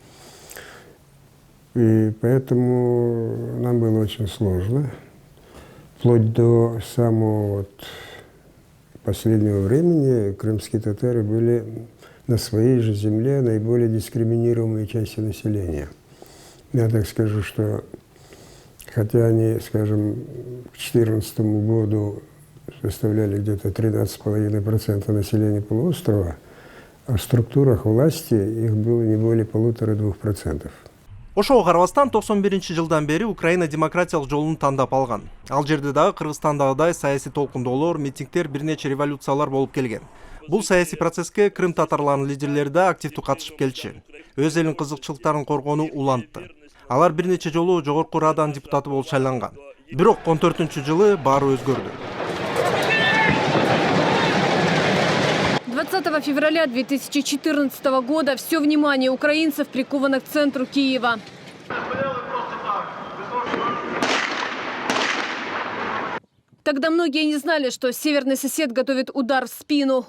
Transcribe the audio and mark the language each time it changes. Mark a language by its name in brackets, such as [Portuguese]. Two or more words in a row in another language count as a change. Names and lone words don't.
[Russian] И поэтому нам было очень сложно, вплоть до самого последнего времени крымские татары были на своей же земле наиболее дискриминируемой частью населения. Я так скажу, что хотя они, скажем, к 2014 году составляли где-то 13,5% населения полуострова, а в структурах власти их было не более 1,5–2%. [Kyrgyz] Ошого карабастан 91-жылдан бери Украина демократиялык жолун тандап алган. Ал жерде дагы Кыргызстандагыдай саясий толкундоолор, митингдер, бир нече революциялар болуп келген. Бул саясий процесске Крым татарларынын лидерлери да активдүү катышып келчү. Өз элинин кызыкчылыктарын коргонуу улантты. Алар бир нече жолу жогорку Раданын депутаты болуп шайланган. Бирок 14-жылы баары өзгөрдү. [Russian] 20 февраля 2014 года все внимание украинцев приковано к центру Киева. Тогда многие не знали, что северный сосед готовит удар в спину.